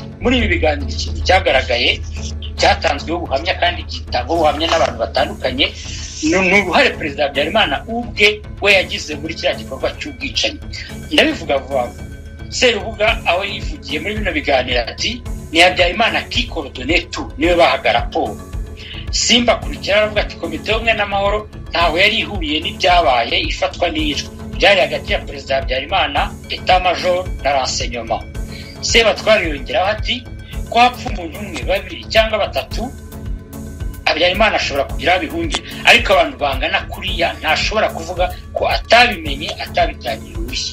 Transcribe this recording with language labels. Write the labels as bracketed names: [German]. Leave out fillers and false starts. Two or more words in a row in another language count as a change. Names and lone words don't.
[Kinyarwanda] Muri ibi biganiro ikintu cyagaragaye cyatanzweho ubuhamya kandi gitangwa ubuhamya n'abantu batandukanye, ni uruhare Perezida Habyarimana ubwe we yagize muri kiriya gikorwa cy'ubwicanyi. Ndabivuga vuba. Serubuga aho yivugiye muri bino biganiro ati ni Habyarimana [French] qui coordonne tout, [Kinyarwanda] niwe bahaga raporo. Simba kurikira aravuga ati komite y'ubumwe n'amahoro ntawe yari ihuriye n'ibyabaye ifatwa n'iyicwa, byari hagati ya Perezida Habyarimana, [French] Etat Major [Kinyarwanda] na renseignement. Sebatware yongeraho ati ko hapfa umuntu umwe, babiri cyangwa batatu, Habyarimana ashobora kugira abihungire, ariko abantu bangana kuriya ntashobora kuvuga ko atabimenye, atabitangiye urushyi.